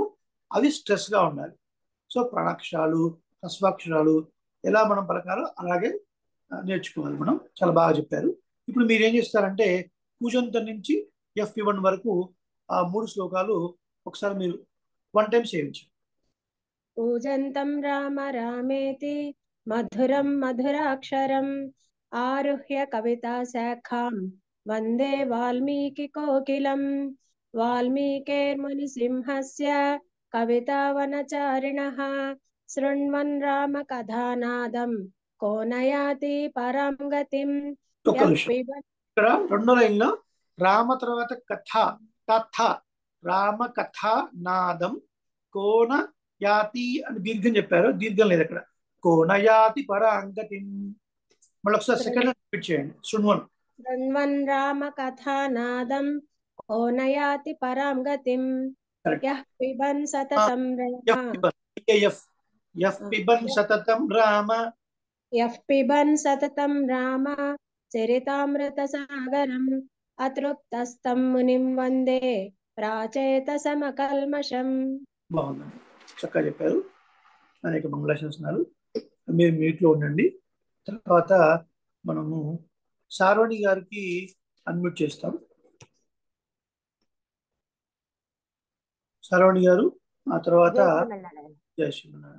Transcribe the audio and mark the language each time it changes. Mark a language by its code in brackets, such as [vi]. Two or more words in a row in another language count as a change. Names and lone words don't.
[te] అవి స్ట్రెస్ గా ఉండాలి. సో ప్రణాక్షరాలు, హ్రస్వాక్షరాలు ఎలా మనం పలకాలో అలాగే నేర్చుకోవాలి మనం. చాలా బాగా చెప్పారు. ఇప్పుడు మీరు ఏం చేస్తారంటే కూజంతం నుంచి F1 వరకు ఆ 3 శ్లోకాలు ఒకసారి మీరు 1 టైం సేవించండి. [sa] पूजन्तं राम रामेति मधुरं मधुराक्षरम् आरुह्य कविताशाखां वन्दे वाल्मीकिकोकिलं वाल्मीकिर्मुनिसिंहस्य कवितावनचारिणः शृण्वन् रामकथानादं को न याति परां गतिं [te] ఒక్క [sa] यः [te] నిమిషం. [sa] पिबन् [te] ఇక్కడ రెండో లైన్లో రామ తర్వాత కథ, కథ, [sa] రామ కథ నాదం కోన యాతి [te] అని దీర్ఘం చెప్పారు. దీర్ఘం లేదు అక్కడ. [sa] కోన యాతి పరాంగతి. [te] మళ్ళీ ఒకసారి [en] second repeat [te] చేయండి. శృణ్వన్. [sa] शृण्वन् रामकथानादं को न याति परां गतिं यः पिबन् सततं राम [te] ఎఫ్ [sa] పిబన్ సతతం రామ, यः पिबन् सततं राम चरितामृतसागरम् अतृप्तस्तं मुनिं वन्दे प्राचेतसमकल्मषम्. [te] బాగుందండి, చక్కగా చెప్పారు. అనేక మంగళాశాసనాలు. మీరు మీట్లో ఉండండి. తర్వాత మనము శార్వణి గారికి అన్మ్యూట్ చేస్తాం. శార్వణి గారు, ఆ తర్వాత [sa] జయ శ్రీమన్నారాయణ.